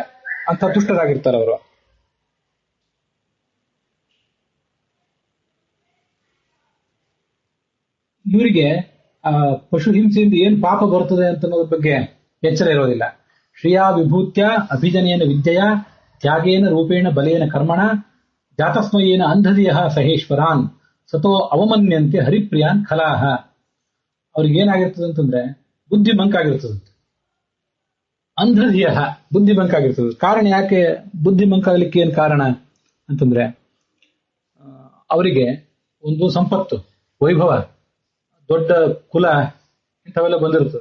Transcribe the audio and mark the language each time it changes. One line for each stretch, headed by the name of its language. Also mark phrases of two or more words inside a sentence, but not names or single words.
Kannada: ಅಂತ ದುಷ್ಟರಾಗಿರ್ತಾರೆ ಅವರು. ಇವರಿಗೆ ಆ ಪಶು ಹಿಂಸೆಯಿಂದ ಏನ್ ಪಾಪ ಬರ್ತದೆ ಅಂತ ಅನ್ನೋದ್ರ ಬಗ್ಗೆ ಎಚ್ಚರ ಇರೋದಿಲ್ಲ.
Sanskrit: ಶ್ರಿಯಾ ವಿಭೂತ್ಯ ಅಭಿಜನೇನ ವಿದ್ಯೆಯ ತ್ಯಾಗೇನ ರೂಪೇಣ ಬಲೇನ ಕರ್ಮಣ ಜಾತಸ್ಮಯೇನ ಅಂಧದಿಯ ಸಹೇಶ್ವರಾನ್ ಸತೋ ಅವಮನ್ಯಂತೆ ಹರಿಪ್ರಿಯಾನ್ ಖಲಾಹ.
Kannada: ಅವ್ರಿಗೇನಾಗಿರ್ತದೆ ಅಂತಂದ್ರೆ ಬುದ್ಧಿ ಮಂಕಾಗಿರ್ತದಂತೆ. ಅಂಧದಿಯ ಬುದ್ಧಿ ಮಂಕಾಗಿರ್ತದೆ. ಕಾರಣ ಯಾಕೆ ಬುದ್ಧಿ ಮಂಕಾಗಲಿಕ್ಕೆ ಏನ್ ಕಾರಣ ಅಂತಂದ್ರೆ ಅವರಿಗೆ ಒಂದು ಸಂಪತ್ತು, ವೈಭವ, ದೊಡ್ಡ ಕುಲ ಇಂಥವೆಲ್ಲ ಬಂದಿರ್ತದೆ.